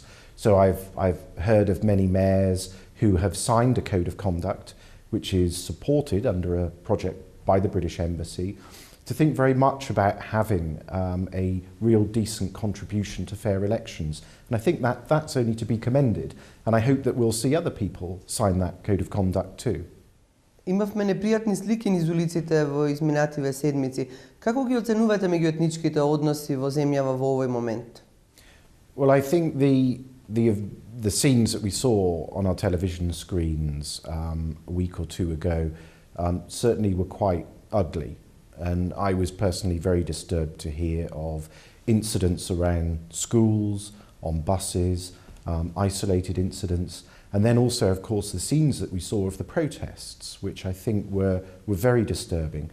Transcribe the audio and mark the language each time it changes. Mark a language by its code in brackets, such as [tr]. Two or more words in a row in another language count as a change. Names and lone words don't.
[en] So I've heard of many mayors who have signed a code of conduct, which is supported under a project by the British Embassy, to think very much about having a real decent contribution to fair elections. And I think that that's only to be commended. And I hope that we'll see other people sign that code of conduct too. [mk] Имавме непријатни слики низ улиците во изминативе седмици. Како ги оценувате меѓуетничките односи во земјава во овој момент? [en] Well, I think the scenes that we saw on our television screens a week or two ago certainly were quite ugly. And I was personally very disturbed to hear of incidents around schools, on buses, isolated incidents, and then also, of course, the scenes that we saw of the protests, which I think were very disturbing.